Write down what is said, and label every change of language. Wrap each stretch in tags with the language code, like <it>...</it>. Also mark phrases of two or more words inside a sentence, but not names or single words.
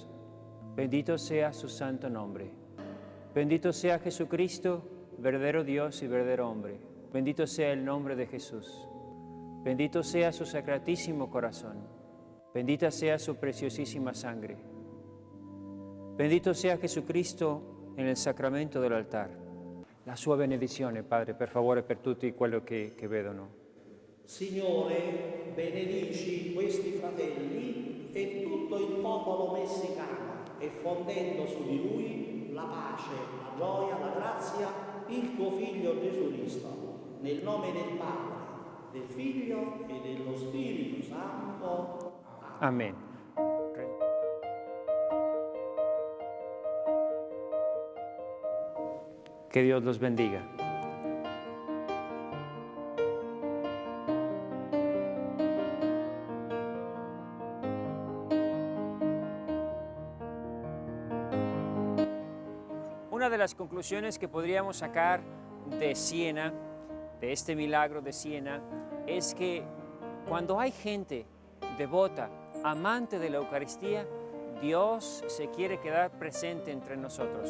<es>Bendito sea su santo nombre. Bendito sea Jesucristo, verdadero Dios y verdadero hombre. Bendito sea el nombre de Jesús. Bendito sea su sacratísimo corazón. Bendita sea su preciosísima sangre. Bendito sea</es> <it>Jesucristo in il sacramento dell'altar. La sua benedizione, Padre, per favore, per tutti quello che vedono. Signore, benedici questi fratelli e tutto il popolo messicano, e fondendo su di lui la pace, la gioia, la grazia, il tuo Figlio Gesù Cristo, nel nome del Padre, del Figlio e dello Spirito Santo.</it> <es>Amen. Que Dios los bendiga. Una de las conclusiones que podríamos sacar de Siena, de este milagro de Siena, es que cuando hay gente devota, amante de la Eucaristía, Dios se quiere quedar presente entre nosotros.</es>